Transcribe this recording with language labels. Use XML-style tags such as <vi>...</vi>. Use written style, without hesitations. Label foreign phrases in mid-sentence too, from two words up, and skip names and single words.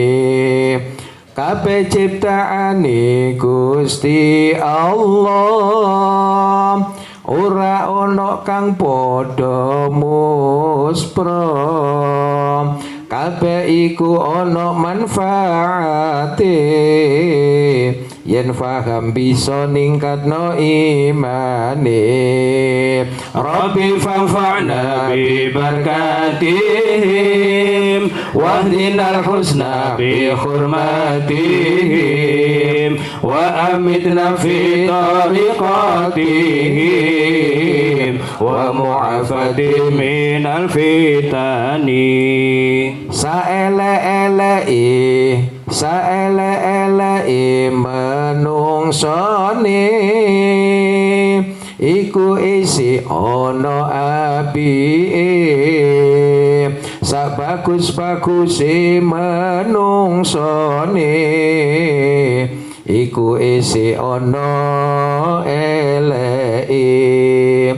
<jv>Kabeh ciptaane Gusti Allah, ora ana kang padha muspra. Kabeh iku ana manfaate, yen paham bisa ningkatno imane.</jv> <ar>ربي فانفعنا ببركاتهم واهدنا الحسنى بحرمتهم وأمتنا في طريقتهم ومعافاة من الفتن.</ar> <jv>Saele-eleki menungsone iku isi ana apike, sabagus-baguse menungsone iku isi ana eleke.</jv>